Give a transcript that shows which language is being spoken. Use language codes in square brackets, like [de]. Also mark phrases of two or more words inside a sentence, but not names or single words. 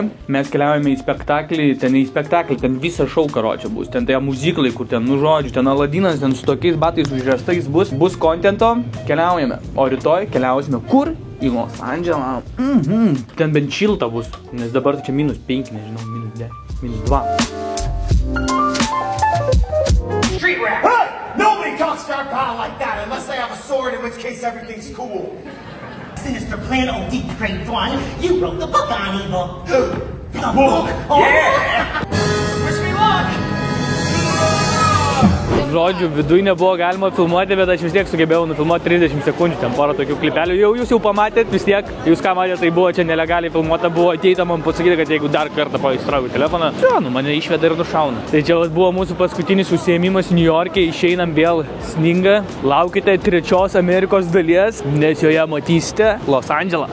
[lt] Mes keliaujame į spektaklį, ten visą šou karočią bus, ten tai muziklai, kur ten, nu žodžiu, ten Aladinas, ten su tokiais batais užrėstais bus kontento, keliaujame. O rytoj keliausime kur? Į Los Andželą. Ten bent šilta bus, nes dabar čia -5, nežinau, -10, -2. [en] Street rap. Hey! Nobody talks to our pal like that unless they have a sword, in which case everything's cool. sinister plan, oh depraved one. You wrote the book on evil. The book? Oh, yeah! Wish me luck! [lt] Žodžiu, viduj nebuvo galima filmuoti, bet aš vis tiek sugebėjau nufilmuoti 30 sekundžių, ten porą tokių klipelių. Jūs jau pamatėt, vis tiek, jūs ką matėte, tai buvo čia nelegaliai filmuota, buvo ateita man pasakyti, kad jeigu dar kartą paįstrauju telefoną, mane išveda ir nušauna. Tai čia buvo mūsų paskutinis užsiėmimas New York'e, išeinam vėl sninga, laukite 3 Amerikos dalies, nes joje matysite Los Andželą.